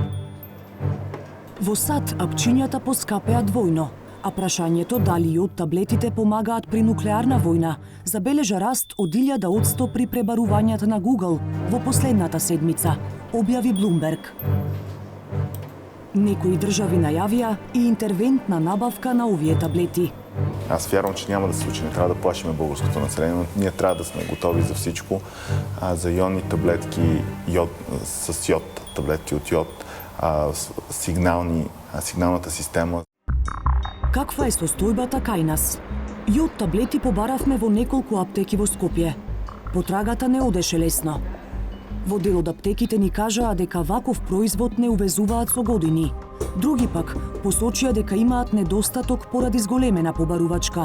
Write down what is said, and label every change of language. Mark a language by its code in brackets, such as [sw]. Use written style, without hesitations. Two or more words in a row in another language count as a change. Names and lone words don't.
[mk] Во САД апчињата поскапеа двојно, а прашањето дали јод таблетите помагаат при нуклеарна војна забележа раст од 1000% при пребарувањата на Google во последната седмица, објави Bloomberg. Некои држави најавија и интервентна набавка на овие таблети. [bg] Аз вярвам, че няма да се случи. Не трябва да плашиме българското население, но ние трябва да сме готови за всичко. За йодни таблетки, с йод, таблетки от йод, сигналната система. [mk] Каква е состојбата кај нас? Јод таблети побаравме во неколку аптеки во Скопје. Потрагата не одеше лесно. Во дел од аптеките ни кажаа дека ваков производ не увезуваат со години. Други пак посочија дека имаат недостаток поради зголемена побарувачка.